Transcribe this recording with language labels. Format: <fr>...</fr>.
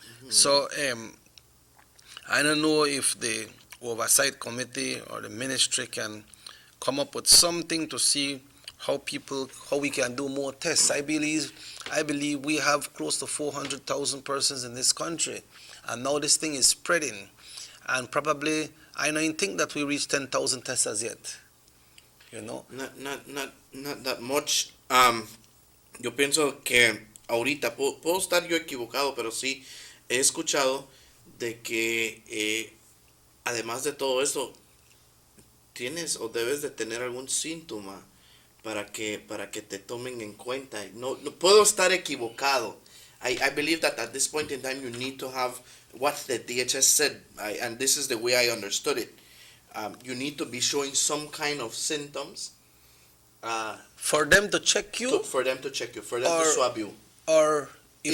<en>So, I don't know if the oversight committee or the ministry can come up with something to see how we can do more tests. I believe we have close to 400,000 persons in this country, and now this thing is spreading, and probably I don't think that we reached 10,000 tests as yet. You know? Not that much.</en> <es>Yo pienso que ahorita puedo estar yo equivocado, pero sí he escuchado de que además de todo esto tienes o debes de tener algún síntoma para que te tomen en cuenta. No puedo estar equivocado.</es> <en>I believe that at this point in time you need to have what the DHS said, and this is the way I understood it. You need to be showing some kind of symptoms. For them to check you? For them to swab you. Or if</en>